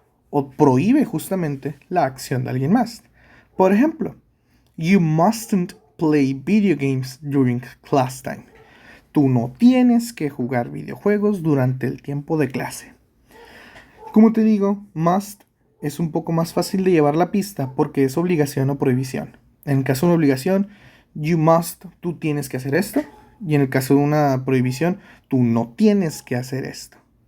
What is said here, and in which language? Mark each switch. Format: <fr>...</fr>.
<es>O prohíbe justamente la acción de alguien más. Por ejemplo,</es> <en>you mustn't play video games during class time.</en> <es>Tú no tienes que jugar videojuegos durante el tiempo de clase. Como te digo, must es un poco más fácil de llevar la pista porque es obligación o prohibición. En el caso de una obligación,</es> <en>you must,</en> <es>tú tienes que hacer esto. Y en el caso de una prohibición, tú no tienes que hacer esto.</es>